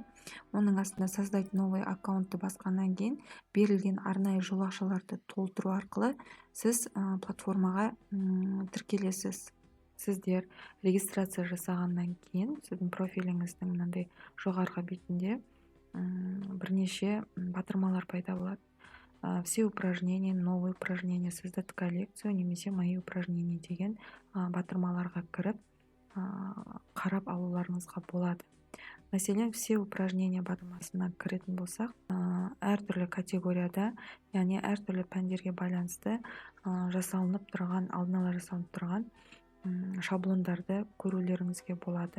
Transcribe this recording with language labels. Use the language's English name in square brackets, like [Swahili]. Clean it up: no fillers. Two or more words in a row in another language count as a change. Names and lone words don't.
[Kazakh] Оның астында [Russian] создать новый аккаунтты [Kazakh] басқаннан кейін берілген арнайы жолақшаларды толтыру арқылы сіз платформаға тіркелесіз. Сіздер регистрация жасағаннан кейін сіздің профиліңіздің мынандай жоғарғы бетінде бірнеше батырмалар пайда болады. [Russian] Все упражнения, новые упражнения, создать коллекцию, немесе мои упражнения [Kazakh] деген батырмаларға кіріп қарап алуларыңызға болады. Мәселен, [Russian] все упражнения [Kazakh] батырмасына кіретін болсақ, әртүрлі категорияда, яғни әртүрлі пәндерге байланысты алдын ала жасалынып тұрған шаблондарды көрулеріңізге болады.